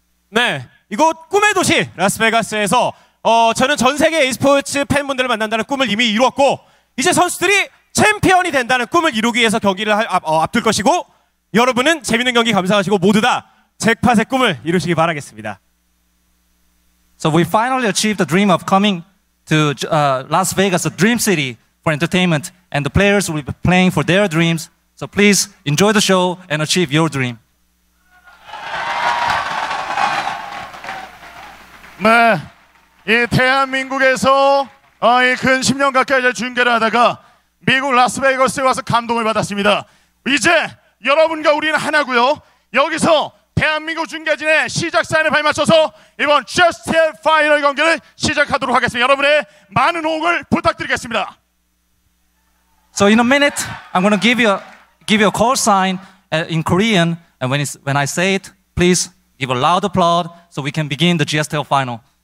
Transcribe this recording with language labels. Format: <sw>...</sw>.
<ko>네, 이곳 꿈의 도시 라스베가스에서 저는 전 세계 e스포츠 팬분들을 만난다는 꿈을 이미 이루었고 이제 선수들이 챔피언이 된다는 꿈을 이루기 위해서 경기를 앞둘 것이고 여러분은 재밌는 경기 감상하시고 모두 다 잭팟의 꿈을 이루시기 바라겠습니다.</ko> <en>So we finally achieved the dream of coming to Las Vegas, the dream city for entertainment, and the players will be playing for their dreams. So please enjoy the show and achieve your dream.</en> <ko>네, 이 대한민국에서 이 근 10년 가까이 이제 중계를 하다가 미국 라스베이거스에 와서 감동을 받았습니다. 이제 여러분과 우리는 하나고요. 여기서 대한민국 중계진의 시작 사인을 발맞춰서 이번 GSTL 파이널 경기를 시작하도록 하겠습니다. 여러분의 많은 호응을 부탁드리겠습니다.</ko> <en>So in a minute, I'm going to give you a call sign in Korean, and when I say it, please give a loud applause so we can begin the GSTL final.</en>